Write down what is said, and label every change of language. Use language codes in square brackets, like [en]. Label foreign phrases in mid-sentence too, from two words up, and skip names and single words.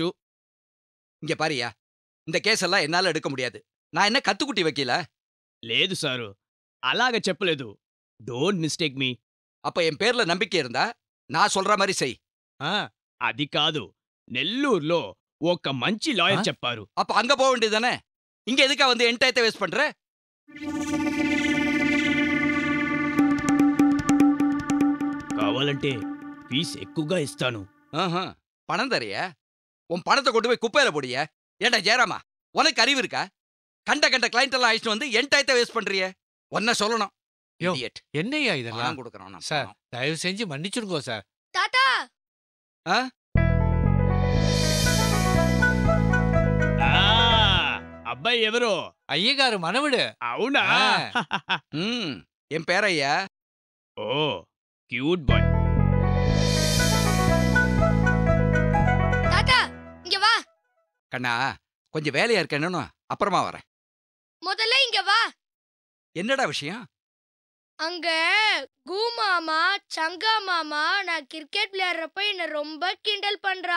[ta] இங்க பாரியா, இந்த கேஸ் எல்லாம் என்னால எடுக்க முடியாது. நான் என்ன கத்துக்குட்டி வைக்கல. [te] లేదు సారు, అలాగ చెప్పలేదు. [en] don't mistake me. [ta] அப்ப என் பேர்ல நம்பிக்கை இருந்தா நான் சொல்ற மாதிரி செய். [te] అది కాదు, నెల్లూరులో ఒక మంచి లాయర్ చెప్పారు. [ta] அப்ப அங்க போக வேண்டியதானே? இங்க எதுக்கா வந்து என் [en] time waste [ta] பண்ற? [te] కావాలంటే ఫీజు ఎక్కువగా ఇస్తాను. [ta] பணம் தரையா? உன் பணத்தை கொண்டு போய் குப்பையில போடிய. ஏண்டா ஜெயராமா, உனக்கு அறிவு இருக்கா? கண்ட கிளைண்ட் எல்லாம் அழைச்சிட்டு வந்து என் [en] time waste [ta] பண்றிய. ஒன்ன சொல்லணும். என்னையா இதெல்லாம் கொடுக்கறோம் சார்? தயவு செஞ்சு மன்னிச்சிருக்கோம் சார். தாத்தா [te] అబ్బాయి ఎవరు? అయ్యగారు మనవడు. అవునా? [ta] என் பேரையா. [te] ఓ [en] cute boy. [ta] தாத்தா இங்க வா. கண்ணா கொஞ்சம் வேலையா இருக்கேன்னு அப்புறமா வரேன். முதல்ல இங்க வா. என்னடா விஷயம்? அங்க கூ மாமா சங்கா மாமா நான் கிரிக்கெட் விளையாடுறப்ப என்ன ரொம்ப கிண்டல் பண்றா.